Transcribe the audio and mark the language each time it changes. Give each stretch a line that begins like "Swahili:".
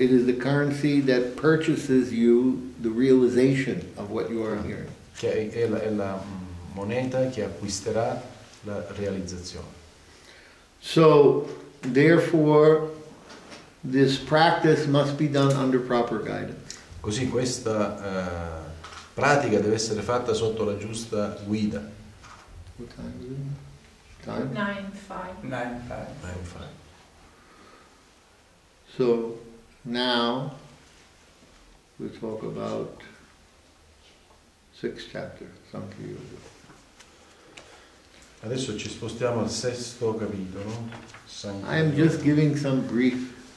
English: It is the currency that purchases you the realization of what you are hearing.
Italian: Che è la moneta che acquisterà la realizzazione.
English: So, therefore, this practice must be done under proper guidance.
Italian: Così questa pratica deve essere fatta sotto la giusta guida.
English: What time is it? Time? 9:05. 9:5. So, now, we'll talk about 6th chapter, Sankhya Yoga.
Italian: Adesso ci spostiamo al 6° capitolo.
English: I am just giving some brief